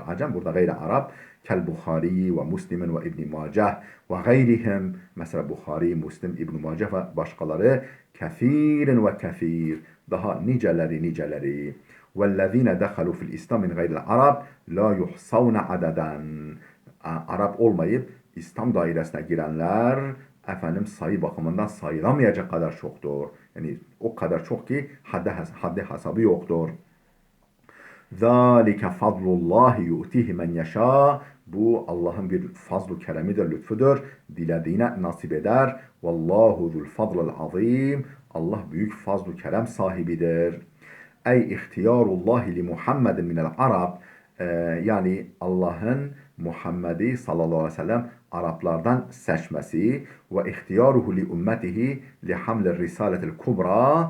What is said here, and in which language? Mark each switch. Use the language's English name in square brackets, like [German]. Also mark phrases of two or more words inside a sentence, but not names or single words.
[Turkish] Acem burada gayri Arap. Kel Bukhari ve Müslim'in ve İbn Macah ve gayrihim, mesela Bukhari, Müslim, İbn Macah ve başkaları, [Arabic] كثير وكثير, [Turkish] daha niceleri. [Arabic] وَالَّذ۪ينَ دَخَلُوا فِي الْاِسْلَامِ مِنْ غَيْرِ الْعَرَبِ لَا يُحْصَوْنَ عَدَدًا. [Turkish] Arap olmayıp İslam dairesine girenler sayı bakımından sayılamayacak kadar çoktur. Yani o kadar çok ki haddi hesabı yoktur. [Arabic] ذَٰلِكَ فَضْلُ اللّٰهِ يُؤْتِهِ مَنْ يَشَاءُ. [Turkish] Bu Allah'ın bir fazl-ı keremidir, lütfudur. Dilediğine nasip eder. [Arabic] وَاللّٰهُ ذُو الْفَضْلِ الْعَظِيمِ. [Turkish] Allah büyük fazl-ı kerem sahibidir. [Arabic] أي اختيار الله لمحمد من العرب. [Turkish] Yani Allah'ın Muhammed'i sallallahu aleyhi ve sellem Araplardan seçmesi ve [Arabic] اختياره لأمته لحمل الرسالة الكبرى.